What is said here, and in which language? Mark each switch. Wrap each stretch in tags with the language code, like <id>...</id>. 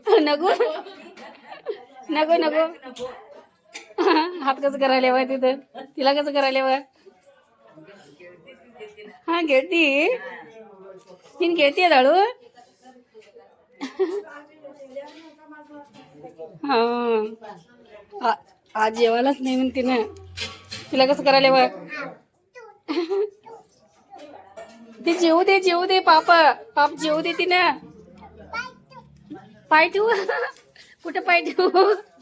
<mr>नगो नगो नगो हात कसं करायला हवा तिथं? तिला कसं करायला हवा?</mr> <kn>हा ಗೆಳತಿ ನಿನ್ ಗೆಳತಿ ಅದಾಳು?</kn> <mr>हा आज जेवायलाच नाही म्हणते ना. तिला कसं करायला हवा? ते जेवू दे पाप जेवू दे तिनं. पाय ठेवू कुठं पाय ठेवू?</mr>